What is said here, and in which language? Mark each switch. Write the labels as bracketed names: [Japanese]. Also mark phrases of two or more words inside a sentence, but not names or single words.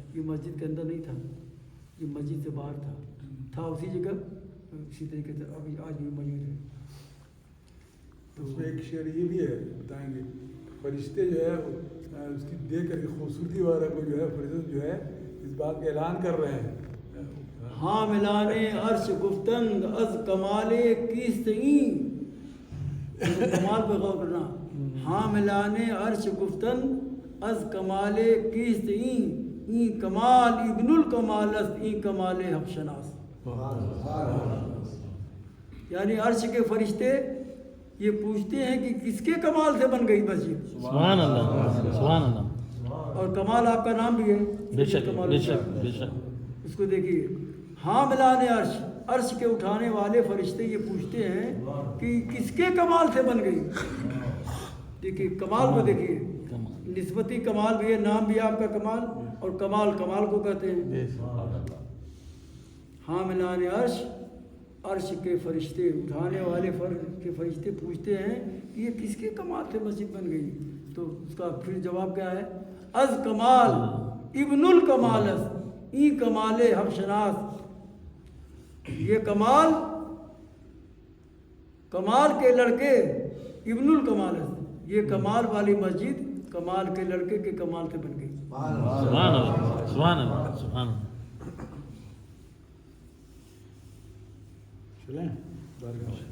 [Urdu] یہ مسجد کے اندر نہیں تھا، یہ مسجد سے باہر تھا اسی جگہ، اسی طریقے سے ابھی آج بھی موجود ہے. اس میں ایک شعر یہ بھی ہے، بتائیں گے، فرشتے جو ہے اس کی دیکھ کر کے خوبصورتی وغیرہ کو جو ہے فرشتے جو ہے اس بات کا اعلان کر رہے ہیں. [Persian] حاملان عرش گفتند از کمال کیست این، [Urdu] کمال پہ غور کرنا. [Persian] حاملان عرش گفتند از کمال کیست این، این کمال ابن الکمال است، این کمال حق شناس. [Urdu] یعنی عرش کے فرشتے یہ پوچھتے ہیں کہ کس کے کمال سے بن گئی مسجد. [Arabic] سبحان اللہ، سبحان اللہ. [Urdu] اور کمال آپ کا نام بھی ہے، بے شک بے شک بے شک. اس کو دیکھیے، حاملان عرش، عرش کے اٹھانے والے فرشتے یہ پوچھتے ہیں کہ کس کے کمال سے بن گئی. دیکھیے کمال کو دیکھیے، نسبتی کمال بھی ہے، نام بھی ہے آپ کا کمال، اور کمال کمال کو کہتے ہیں. حاملان عرش، عرش کے فرشتے اٹھانے والے کے فرشتے پوچھتے ہیں کہ یہ کس کے کمال سے مسجد بن گئی. تو اس کا پھر جواب کیا ہے؟ [Persian] از کمال ابن الکمال است، ای کمال حق شناس. [Urdu] یہ کمال، کمال کے لڑکے [Persian] ابن الکمال است، [Urdu] یہ کمال والی مسجد کمال کے لڑکے کے کمال سے بن گئی. [Arabic] سبحان اللہ، سبحان اللہ، سبحان اللہ. [Urdu] چلیں بارگاہ